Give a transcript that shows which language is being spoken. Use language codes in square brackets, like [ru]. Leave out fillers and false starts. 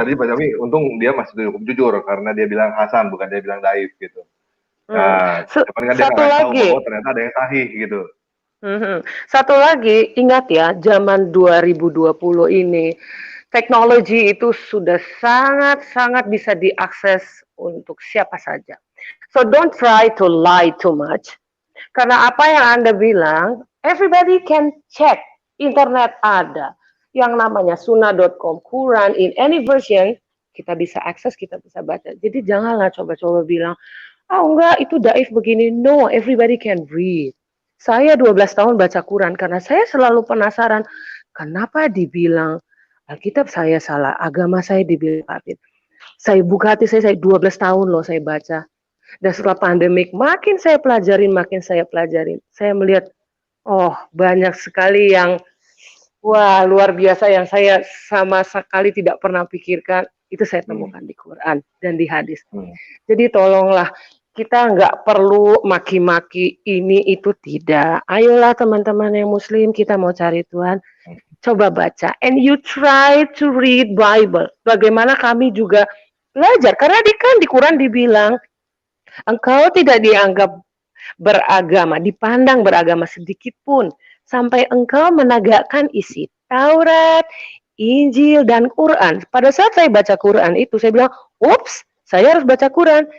[id] tadi tapi untung dia masih cukup jujur karena dia bilang Hasan bukan dia bilang Daif gitu. Nah, cuman kan dia satu nggak tahu lagi. bahwa ternyata ada yang sahih gitu. Satu lagi, ingat ya, zaman 2020 ini, teknologi itu sudah sangat-sangat bisa diakses untuk siapa saja. [en] So don't try to lie too much. [id] Karena apa yang Anda bilang, [en] everybody can check. [id] Internet ada. Yang namanya sunnah.com, [en] Quran in any version, [id] kita bisa akses, kita bisa baca. Jadi janganlah coba-coba bilang, enggak, itu daif begini. [en] No, everybody can read. [id] Saya 12 tahun baca Quran karena saya selalu penasaran kenapa dibilang Alkitab saya salah, agama saya dibilang kafir. Saya buka hati saya 12 tahun loh saya baca. Dan setelah pandemik makin saya pelajarin. Saya melihat banyak sekali yang luar biasa yang saya sama sekali tidak pernah pikirkan. Itu saya temukan di Quran dan di hadis. Jadi tolonglah, kita nggak perlu maki-maki ini itu, tidak. Ayolah teman-teman yang muslim, kita mau cari Tuhan, coba baca. [en] And you try to read Bible. [id] Bagaimana kami juga belajar. Karena di Quran dibilang, engkau tidak dianggap beragama, dipandang beragama sedikit pun, sampai engkau menegakkan isi Taurat, Injil, dan Quran. Pada saat saya baca Quran itu, saya bilang, ups, saya harus baca Quran.